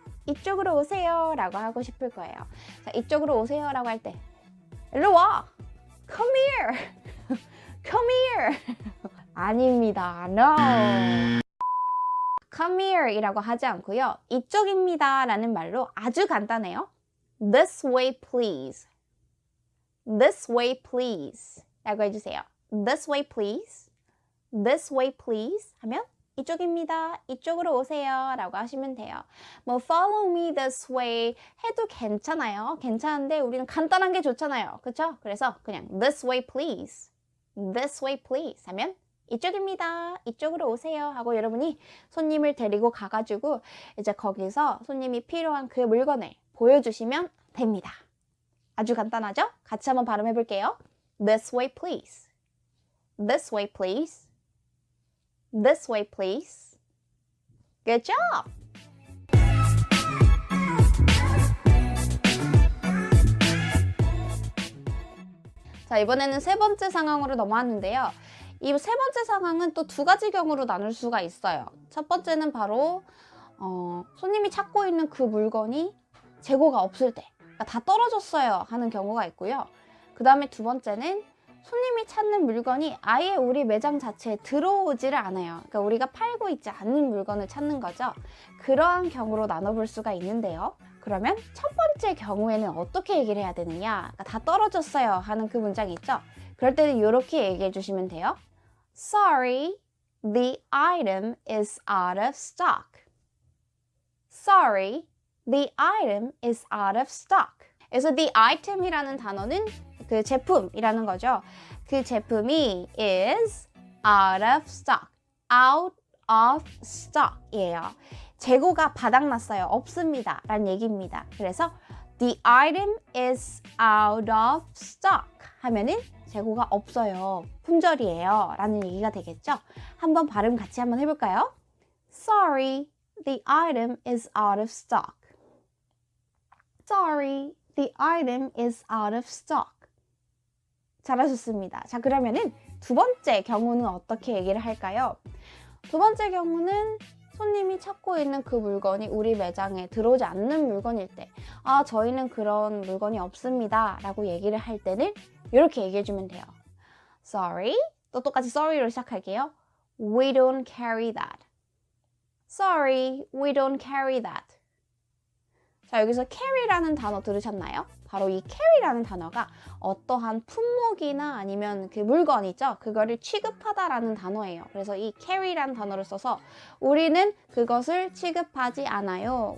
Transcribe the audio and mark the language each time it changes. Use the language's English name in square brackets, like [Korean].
[Korean] 이쪽으로 오세요 라고 하고 싶을 거예요. 자, 이쪽으로 오세요 라고 할 때 일로 와! [English] Come here! Come here! [Korean] 아닙니다. [English] No! Come here [Korean] 이라고 하지 않고요. 이쪽입니다 라는 말로 아주 간단해요. [English] This way please. This way please [Korean] 라고 해주세요. [English] This way please. This way please [Korean] 하면 이쪽입니다. 이쪽으로 오세요 라고 하시면 돼요. [English] 뭐 follow me this way [Korean] 해도 괜찮아요. 괜찮은데 우리는 간단한 게 좋잖아요. 그쵸? 그래서 그냥 [English] this way please. This way please [Korean] 하면 이쪽입니다. 이쪽으로 오세요 하고 여러분이 손님을 데리고 가가지고 이제 거기서 손님이 필요한 그 물건을 보여주시면 됩니다. 아주 간단하죠? 같이 한번 발음해 볼게요. [English] This way please. This way please. This way please. Good job! [Korean] 자, 이번에는 세 번째 상황으로 넘어왔는데요. 이 세 번째 상황은 또 두 가지 경우로 나눌 수가 있어요. 첫 번째는 바로 손님이 찾고 있는 그 물건이 재고가 없을 때, 그러니까 다 떨어졌어요 하는 경우가 있고요. 그 다음에 두 번째는 손님이 찾는 물건이 아예 우리 매장 자체에 들어오지를 않아요. 그러니까 우리가 팔고 있지 않는 물건을 찾는 거죠. 그러한 경우로 나눠볼 수가 있는데요. 그러면 첫 번째 경우에는 어떻게 얘기를 해야 되느냐? 그러니까 다 떨어졌어요 하는 그 문장이 있죠. 그럴 때는 이렇게 얘기해 주시면 돼요. [English] Sorry, the item is out of stock. Sorry, the item is out of stock. [Korean] 그래서 the item이라는 단어는 그 제품이라는 거죠. 그 제품이 [English] is out of stock. out of stock이에요. [Korean] 재고가 바닥났어요. 없습니다. 라는 얘기입니다. 그래서 [English] the item is out of stock [Korean] 하면은 재고가 없어요. 품절이에요. 라는 얘기가 되겠죠. 한번 발음 같이 한번 해볼까요? [English] Sorry, the item is out of stock. Sorry, the item is out of stock. [Korean] 잘하셨습니다. 자, 그러면은 두 번째 경우는 어떻게 얘기를 할까요? 두 번째 경우는 손님이 찾고 있는 그 물건이 우리 매장에 들어오지 않는 물건일 때, 아, 저희는 그런 물건이 없습니다 라고 얘기를 할 때는 이렇게 얘기해주면 돼요. Sorry, 또 똑같이 sorry로 시작할게요. [English] We don't carry that. Sorry, we don't carry that. [Korean] 자, 여기서 carry라는 단어 들으셨나요? 바로 이 carry라는 단어가 어떠한 품목이나 아니면 그 물건이죠. 그거를 취급하다라는 단어예요. 그래서 이 carry라는 단어를 써서 우리는 그것을 취급하지 않아요.